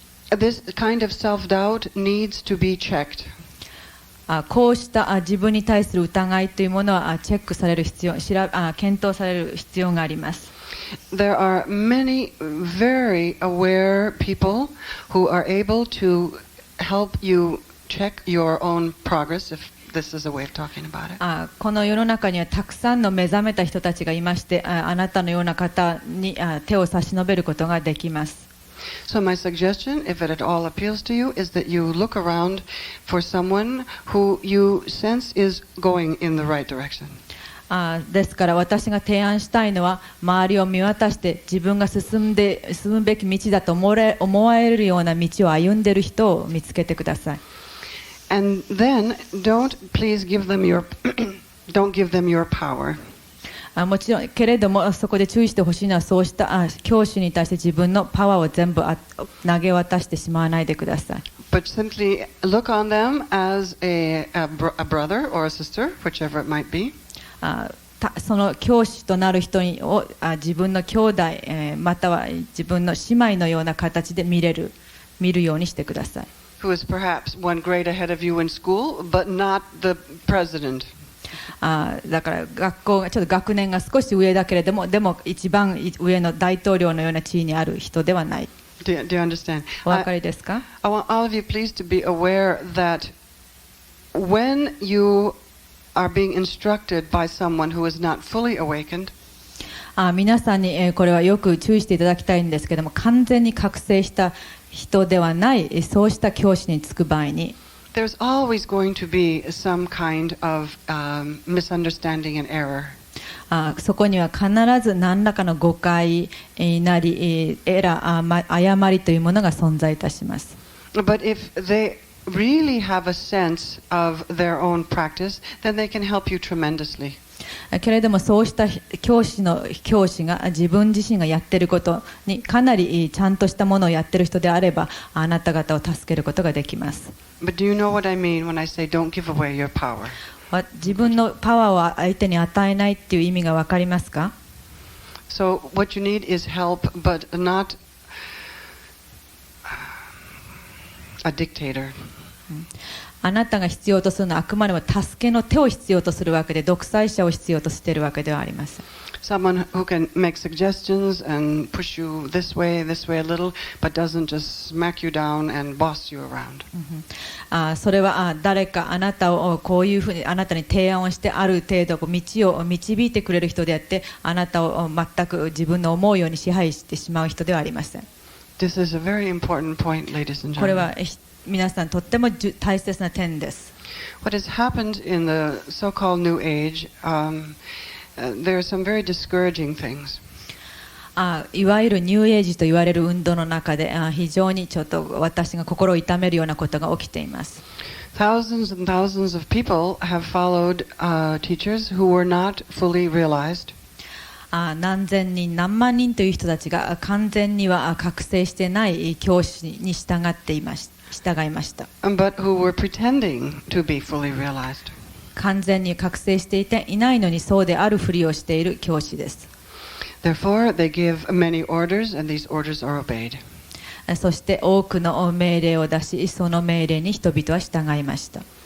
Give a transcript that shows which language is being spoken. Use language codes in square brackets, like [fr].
[en] This kind of self-doubt needs to be checked. [ja] こうした自分に対する疑いというものはチェックされる必要、検討される必要があります。 [en] There are many very aware people who are able to help you check your own progress, if this is a way of talking about it. [ja] この世の中にはたくさんの目覚めた人たちがいまして、あなたのような方に手を差し伸べることができます。 [en] So my suggestion, if it at all appeals to you, is that you look around for someone who you sense is going in the right direction. [ja] ですから私が提案したいのは、周りを見渡して自分が進むべき道だと思われるような道を歩んでいる人を見つけてください。 [en] And then don't please give them don't give them your power. [ja] もちろんけれども、そこで注意してほしいのは、そうした教師に対して自分のパワーを全部投げ渡してしまわないでください。 [en] But simply look on them as a brother or a sister, whichever it might be. [ja] その教師となる人を自分の兄弟、または自分の姉妹のような形で見るようにしてください。 [en] Who is perhaps one grade ahead of you in school, but not the president. [ja] だから学校がちょっと学年が少し上だけれども、でも一番上の大統領のような地位にある人ではない。 [en] Do you understand? [ja] お分かりですか？ [en] I want all of you please to be aware that when you are being instructed by someone who is not fully awakened, [ja] 皆さんにこれはよく注意していただきたいんですけども、完全に覚醒した人ではないそうした教師につく場合に、 [en] there's always going to be some kind of misunderstanding and error. [ja] そこには必ず何らかの誤解なり誤りというものが存在いたします。 [en] But if they really have a sense of their own practice, then they can help you tremendously. [ja] けれどもそうした教師が自分自身がやっていることにかなりちゃんとしたものをやっている人であれば、あなた方を助けることができます。 [en] But do you know what I mean when I say don't give away your power? [ja] 自分のパワーを相手に与えないっていう意味が分かりますか？ [en] So what you need is help, but not a dictator. [ja] あなたが必要とするのはあくまでも助けの手を必要とするわけで、独裁者を必要としているわけではありません。 [en] Someone who can make suggestions and push you this way a little, but doesn't just smack you down and boss you around. [ja] それは誰かあなたをこういうふうにあなたに提案をして、ある程度道を導いてくれる人であって、あなたを全く自分の思うように支配してしまう人ではありません。 [en] This is a very important point, ladies and [ja] これ [en] gentlemen. [ja] は皆さんとっても大切な点です。 [en] What has happened in the so-called New Age, there are some very discouraging things. [ja] いわゆるニューエイジと言われる運動の中で非常にちょっと私が心を痛めるようなことが起きています。 [en] Thousands and thousands of people have followed teachers who were not fully realized. [ja] 何千人何万人という人たちが完全には覚醒してない教師に従っていました。 [en] But who were pretending to be fully realized. [ja] 完全に覚醒していないのにそうであるふりをしている教師です。 [en] Therefore, they give many orders, and these orders are obeyed. [ja] そして多くの命令を出し、その命令に人々は従いました。